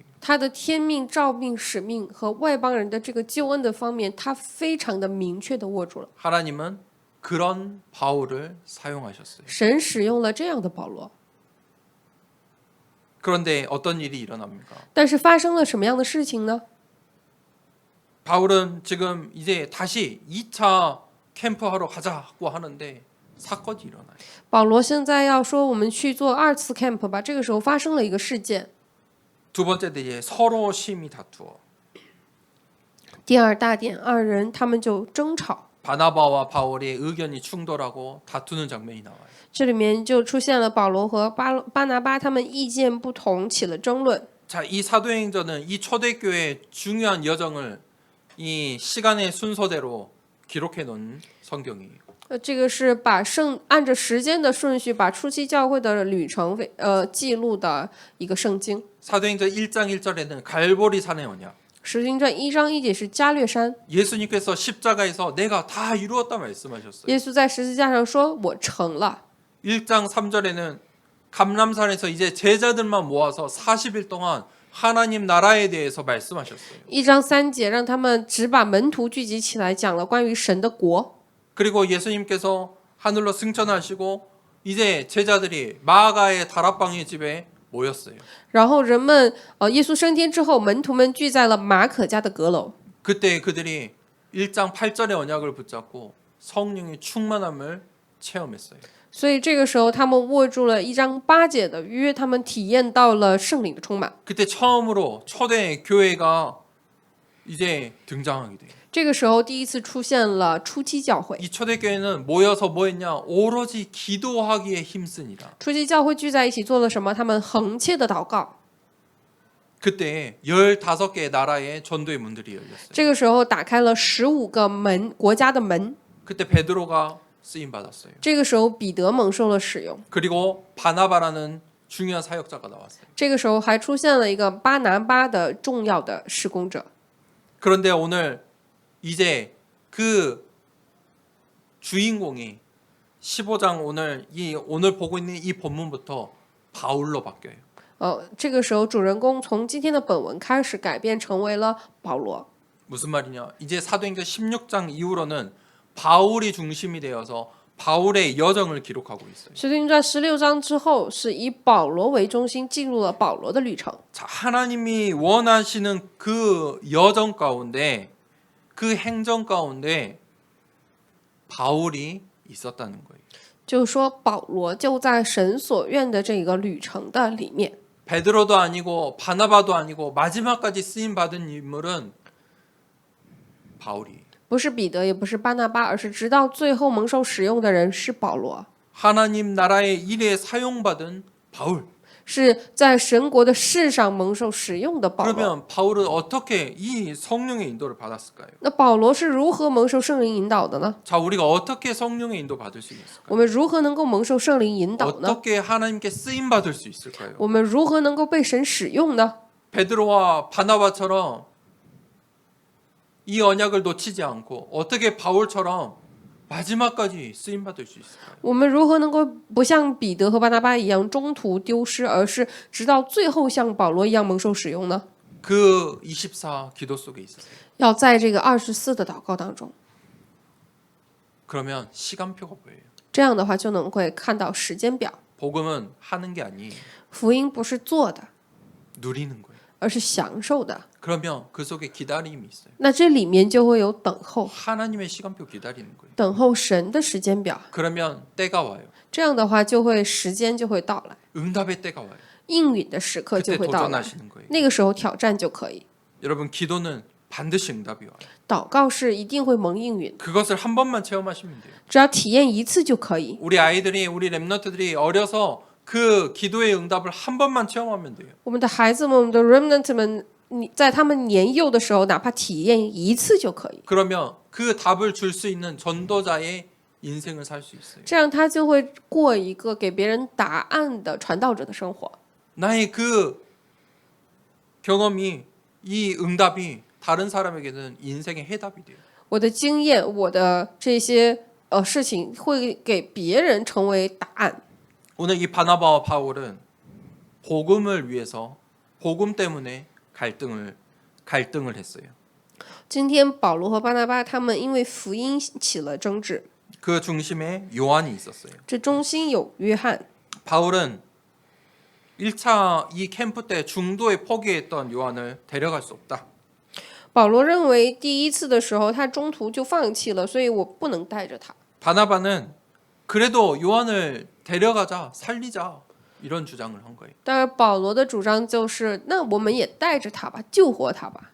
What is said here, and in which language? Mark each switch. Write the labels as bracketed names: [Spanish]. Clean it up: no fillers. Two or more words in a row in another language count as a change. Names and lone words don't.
[Chinese] 他的天命、召命、使命和外邦人的这个救恩的方面，他非常的明确的握住了。 [Korean] 하나님은 그런 바울을 사용하셨어요. [Chinese] 神使用了这样的保罗， [Korean] 그런데 어떤 일이 일어납니까? [Chinese] 但是发生了什么样的事情呢？ [Korean] 바울은 지금 이제 다시 2차 캠프하러 가자고 하는데 사건이 일어나요. [Chinese] 保罗现在要说我们去做2次 camp 吧，这个时候发生了一个事件。 [Korean] 두 번째 대제 서로 심히 다투어 [Chinese] 第二大点，二人他们就争吵， [Korean] 바나바와 바울의 의견이 충돌하고 다투는 장면이 나와요. [Chinese] 这里面就出现了保罗和巴拿巴他们意见不同，起了争论。 [Korean] 자, 이 사도행전은 이 초대교회의 중요한 여정을 이 시간의 순서대로 기록해 놓은 성경이에요. [Chinese] 这个是把按着时间的顺序把初期教会的旅程记录的一个圣经。 [Korean] 사도행전 1장 1절에는 갈보리 산의 언약. [Chinese] 使徒行传1章1节是加略山， [Korean] 예수님께서 십자가에서 내가 다 이루었다 말씀하셨어요. [Chinese] 耶稣在十字架上说：“我成了。” [Korean] 1장 3절에는 감람산에서 이제 제자들만 모아서 40일 동안 하나님 나라에 대해서 말씀하셨어요. [Chinese] 1 章3节让他们只把门徒聚集起来，讲了关于神的国。 [Korean] 그리고 예수님께서 하늘로 승천하시고 이제 제자들이 마가의 다락방의 집에 모였어요. [Chinese] 然后人们耶稣升天之后，门徒们聚在了马可家的阁楼。 [Korean] 그때 그들이 1장 8절의 언약을 붙잡고 성령의 충만함을 체험했어요. [Chinese] 所以这个时候，他们握住了1章8节的约，他们体验到了圣灵的充满。 [Korean] 그때 처음으로 초대 교회가 이제 등장하게 돼요. [Chinese] 这个时候，第一次出现了初期教会。 [Korean] 이 초대 교회는 모여서 뭐 했냐? 오로지 기도하기에 힘쓰니라. [Chinese] 初期教会聚在一起做了什么？他们恒切的祷告。 [Korean] 그때 15개 나라의 전도의 문들이 열렸어요. [Chinese] 这个时候打开了15个国家的门。 [Korean] 그때 베드로가 쓰임 받았어요. [Chinese] 这个时候彼得蒙受了使用。 [Korean] 그리고 바나바라는 중요한 사역자가 나왔어요. [Chinese] 这个时候还出现了一个巴拿巴的重要的事工者。 [Korean] 그런데 오늘 이제 그 주인공이 15장 오늘 보고 있는 이 본문부터 바울로 바뀌어요. [Chinese] 这个时候主人公从今天的本文开始改变成为了保罗。 [Korean] 무슨 말이냐? 이제 사도행전 16장 이후로는 바울이 중심이 되어서 바울의 여정을 기록하고 있어요. [Chinese] 使徒行传16章之后，是以保罗为中心，记录了保罗的旅程。 [Korean] 자, 하나님이 원하시는 그 여정 가운데 그 행정 가운데 바울이 있었다는 거예요. [Chinese] 就是说，保罗就在神所愿的这个旅程的里面。 [Korean] 베드로도 아니고 바나바도 아니고 마지막까지 쓰임 받은 인물은 바울이. [Chinese] 不是彼得，也不是巴拿巴，而是直到最后蒙受使用的人是保罗， [Korean] 하나님 나라의 일에 사용받은 바울. [Chinese] 是在神国的事上蒙受使用的保罗。 [Korean] 그러면 바울은 어떻게 이 성령의 인도를 받았을까요? [Chinese] 那保罗是如何蒙受圣灵引导的呢？ [Korean] 자, 우리가 어떻게 성령의 인도 받을 수 있을까요? [Chinese] 我们如何能够蒙受圣灵引导呢？ [Korean] 어떻게 하나님께 쓰임 받을 수 있을까요? [Chinese] 我们如何能够被神使用呢？ [Korean] 베드로와 바나바처럼 이 언약을 놓치지 않고 어떻게 바울처럼 마지막까지 쓰임 받을 수 있을까요? [Chinese] 我们如何能够不像彼得和巴拿巴一样中途丢失，而是直到最后像保罗一样蒙受使用呢？ [Korean] 그 24 기도 속에 있었어요. [Chinese] 要在这个24的祷告当中， [Korean] 그러면 시간표가 보여요. [Chinese] 这样的话就能会看到时间表。 [Korean] 복음은 하는 게 아니에요. [Chinese] 福音不是做的， [Korean] 누리는 거예요. [Chinese] 而是享受的。 [Korean] 그러면 그 속에 기다림이 있어요. [Chinese] 那这里面就会有等候， [Korean] 하나님의 시간표 기다리는 거예요. [Chinese] 等候神的时间表。 [Korean] 그러면 때가 와요. [Chinese] 这样的话，时间就会到来， [Korean] 응답의 때가 와요. [Chinese] 应允的时刻就 [Korean] 그때 [Chinese] 会到来， [Korean] 도전하시는 거예요. [Chinese] 那个时候挑战就可以。 [Korean] 여러분 기도는 반드시 응답이 와요. [Chinese] 祷告是一定会蒙应允， [Korean] 그것을 한 번만 체험하시면 돼요. [Chinese] 只要体验一次就可以。 [Korean] 우리 아이들이 우리 랩런트들이 어려서 그 기도의 응답을 한 번만 체험하면 돼요. [Chinese] 我们的孩子们，我们的 remnant 们，你在他们年幼的时候，哪怕体验一次就可以， [Korean] 그러면 그 답을 줄 수 있는 전도자의 인생을 살 수 있어요. [Chinese] 这样他就会过一个给别人答案的传道者的生活。 [Korean] 나의 그 경험이 이 응답이 다른 사람에게는 인생의 해답이 돼요. [Chinese] 我的经验，我的这些事情，会给别人成为答案。 [Korean] 오늘 이 바나바와 바울은 복음을 위해서 복음 때문에 갈등을 했어요. [Chinese] 今天保罗和巴拿巴他们因为福音起了争执， [Korean] 그 중심에 요한이 있었어요. [Chinese] 这中心有约翰。 [Korean] 바울은 1차 이 캠프 때 중도에 포기했던 요한을 데려갈 수 없다. [Chinese] 保罗认为第一次的时候他中途就放弃了，所以我不能带着他。 [Korean] 바나바는 그래도 요한을 데려가자, 살리자 이런 주장을 한 거예요. [Chinese] 但是保罗的主张就是，那我们也带着他吧，救活他吧。